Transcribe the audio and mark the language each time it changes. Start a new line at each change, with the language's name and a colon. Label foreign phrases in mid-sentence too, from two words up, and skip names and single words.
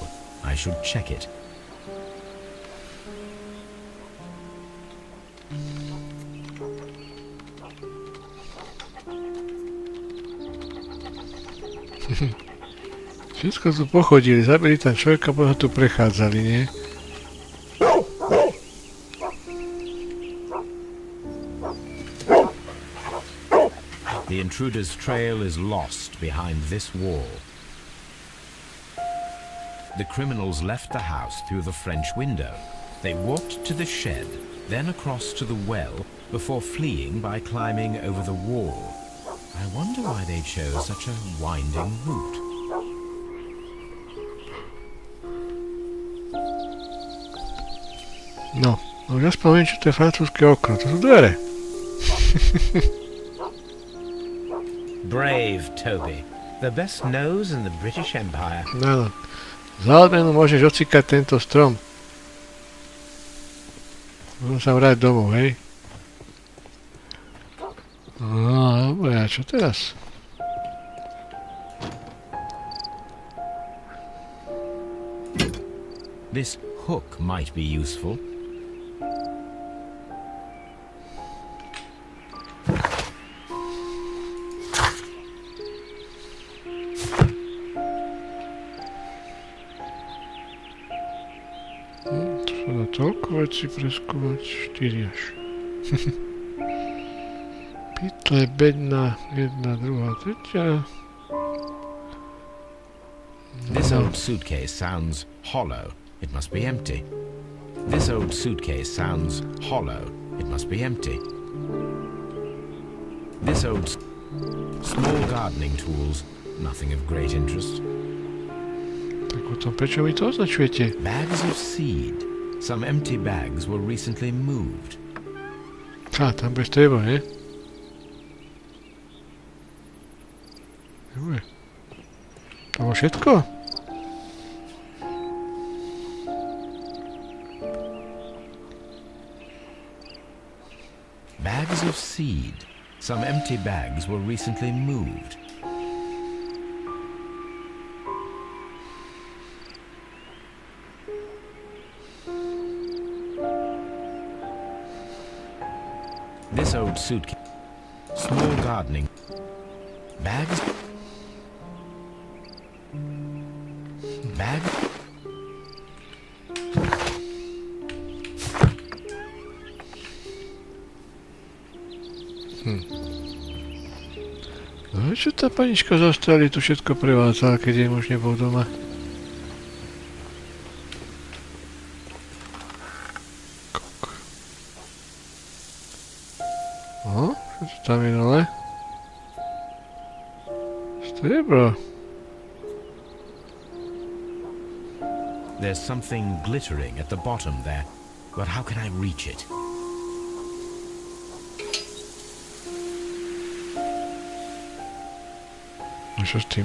English: I should check it.
Slovak: Všetko tu pochodili, zabili tam človeka, potom tu prechádzali, nie?
English: The intruder's trail is lost behind this wall. The criminals left the house through the French window. They walked to the shed, then across to the well, before fleeing by climbing over the wall. I wonder why they chose such a winding route.
Slovak: No, už aspoň viem, čo to je francúzske okno. To sú dvere.
English: Brave Toby. The best nose in the British Empire.
Slovak: Áno. Za odmenu môžeš ocikať tento strom. Môžem sa vráť domov, hej? No, dobre, a čo teraz?
English: This hook might be useful.
Slovak: Toľko veci preskúmať, 4 až. Pytle, bedna, jedna, druhá, tretia.
English: This old suitcase sounds hollow. It must be empty. This old suitcase sounds hollow. It must be empty. This old... Small gardening tools. Nothing of great interest.
Slovak: Tak potom prečo mi to označujete?
English: Bags of seed. Some empty bags were recently moved.
Slovak: Tam bez treba, nie? Dobre. To bolo všetko?
English: Bags of seed. Some empty bags were recently moved. This old suitcase. Small gardening. Bags. Bag.
Slovak: No čo tá panička z Austrálie tu všetko prevádzala, keď jej muž nebol doma? No, čo to tam je dole? Striebro.
English: There's something glittering at the bottom there, but how can I reach it?
Slovak: No čo s tým?